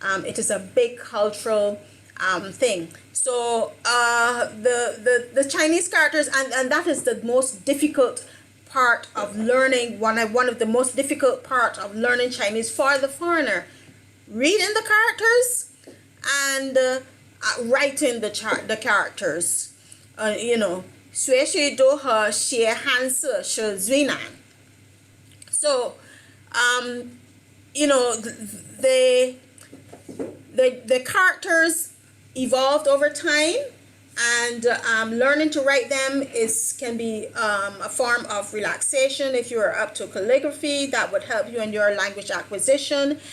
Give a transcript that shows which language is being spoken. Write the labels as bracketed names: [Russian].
[English] It is a big cultural thing. So the Chinese characters, and that is the most difficult part of learning, one of the most difficult part of learning Chinese for the foreigner. Reading the characters and writing the characters. [Chinese] 学习读和写汉字是最难。 [English] So, the characters evolved over time, and learning to write them can be a form of relaxation. If you are up to calligraphy, that would help you in your language acquisition.